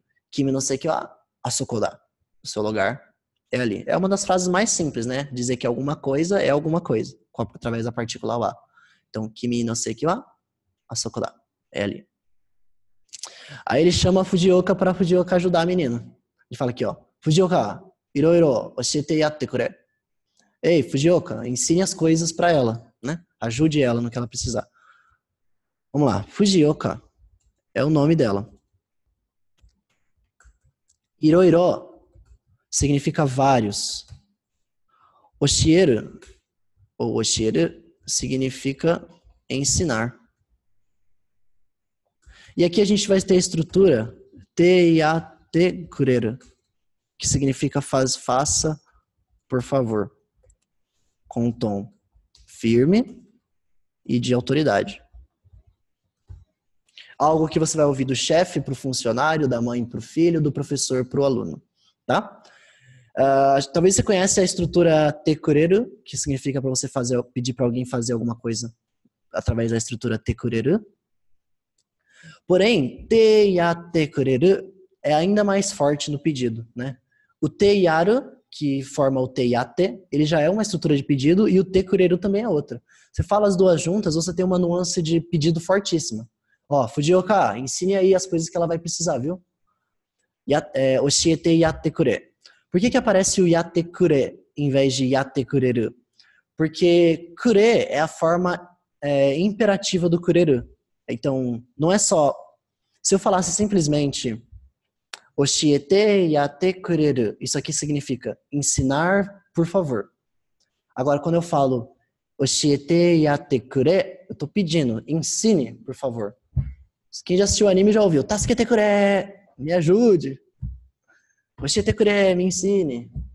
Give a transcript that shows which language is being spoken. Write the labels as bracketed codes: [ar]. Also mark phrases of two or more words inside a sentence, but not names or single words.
[ja] 君の席はあそこだ. [pt] O seu lugar é ali. É uma das frases mais simples, né? Dizer que alguma coisa é alguma coisa, através da partícula wa. [ja] Então, 君の席はあそこだ. [pt] É ali. Aí ele chama a Fujioka para a Fujioka ajudar a menina. Ele fala aqui, ó. Fujioka, [ja] 色々教えてやってくれ. [pt] Ei, Fujioka, ensine as coisas para ela, né? Ajude ela no que ela precisar. Vamos lá. Fujioka é o nome dela. Iroiro significa vários. Oshieru, ou oshieru, significa ensinar. E aqui a gente vai ter a estrutura [ja] てやってくれる, [pt] que significa faça, por favor. Com um tom firme e de autoridade. Algo que você vai ouvir do chefe para o funcionário, da mãe para o filho, do professor para o aluno. Tá? Talvez você conheça a estrutura [ja] てくれる, [pt] que significa para você pedir para alguém fazer alguma coisa através da estrutura [ja] てくれる. [pt] Porém, [ja] てやってくれる [pt] é ainda mais forte no pedido, né? O [ja] てやる, [pt] que forma o [ja] てやって, [pt] ele já é uma estrutura de pedido e o [ja] てくれる [pt] também é outra. Você fala as duas juntas, você tem uma nuance de pedido fortíssima. Ó, Fujioka, ensine aí as coisas que ela vai precisar, viu? [ja] 教えてやってくれ. [pt] Por que aparece o [ja] やってくれ [pt] em vez de [ja] やってくれる? [pt] Porque kure é a forma imperativa do kureru. Então, não é só... Se eu falasse simplesmente [ja] 教えてやってくれる, [pt] isso aqui significa ensinar, por favor. Agora, quando eu falo [ja] 教えてやってくれ, [pt] eu tô pedindo, ensine, por favor. Quem já assistiu o anime já ouviu. [ja] 助けてくれ, [pt] me ajude. [ja] 教えてくれ, [pt] me ensine.